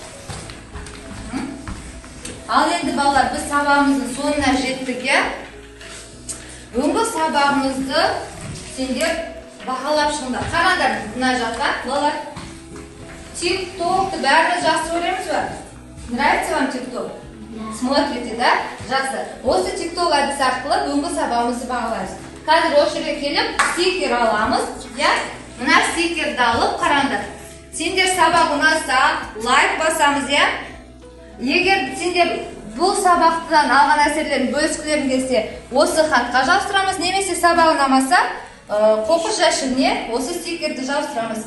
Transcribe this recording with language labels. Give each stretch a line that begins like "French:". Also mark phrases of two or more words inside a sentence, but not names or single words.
Kazakh: Ал енді балалар, біз сабағымыздың соңына жеттік, я? Бүгінгі сабағымызды сендер бағалап шығыңдар. Қараңдар, мына жаққа, балалар. Тик-токты бәріміз жақсы көреміз ба?
Russian: Нравится вам тик-ток? Смотрите,
Kazakh: да? Жақсы. Осы тик-ток әдісі арқылы бүгінгі сабағымызды бағалаймыз. Қазір осы жерге келіп, стикер аламыз. Мына стикерді алып қараңдар. Сендер сабақ ұнаса, лайк басамыз, я? Егер сендер бұл сабақтан алған әсерлерін бөліскілерін келсе, осы хатқа жабыстырамыз, немесе сабақ ұнамаса, қоқыс жәшігіне осы стикерді жабыстырамыз.